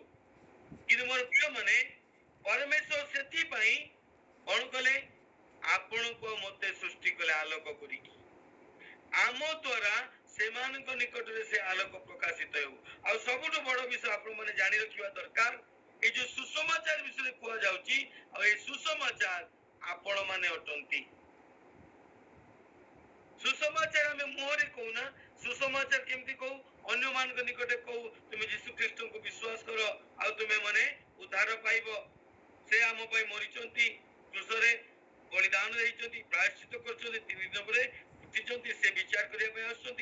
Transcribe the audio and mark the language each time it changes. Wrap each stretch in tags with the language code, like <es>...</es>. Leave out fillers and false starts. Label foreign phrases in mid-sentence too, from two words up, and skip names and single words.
<or>କିନ୍ତୁ ମୋର ପ୍ରିୟ ମାନେ, ପରମେଶ୍ୱର ସେଥିପାଇଁ କଣ କଲେ? ଆପଣଙ୍କୁ ମତେ ସୃଷ୍ଟି କଲେ ଆଲୋକ କରିକି. ଆମ ଦ୍ୱାରା ସେମାନଙ୍କ ନିକଟରେ ସେ ଆଲୋକ ପ୍ରକାଶିତ ହେଉ. ଆଉ ସବୁଠୁ ବଡ ବିଷୟ ଆପଣ ମାନେ ଜାଣି ରଖିବା ଦରକାର, ଏଇ ଯେ ସୁସମାଚାର ବିଷୟେ কুহযাଉଛି, ଆଉ এই ସୁସମାଚାର ଆପଣ ମାନେ ଅଟନ୍ତି. ସୁସମାଚାର ଆମେ ମୁହଁରେ କହୁନା, ସୁସମାଚାର କେମିତି କହୁ? ଅନ୍ୟମାନଙ୍କ ନିକଟରେ କହୁ, ତୁମେ ଯୀଶୁ ଖ୍ରୀଷ୍ଟଙ୍କୁ ବିଶ୍ୱାସ କର ଆଉ ତୁମେ ମାନେ ଉଦ୍ଧାର ପାଇବ. ସେ ଆମ ପାଇଁ ମରିଛନ୍ତି, କ୍ରୁଶରେ ବଳିଦାନ ଦେଇଛନ୍ତି, ପ୍ରାୟଶ୍ଚିତ କରିଛନ୍ତି, 3 ଦିନ ପରେ ଉଠିଛନ୍ତି, ସେ ବିଚାର କରିବା ପାଇଁ ଆସୁଛନ୍ତି.</or>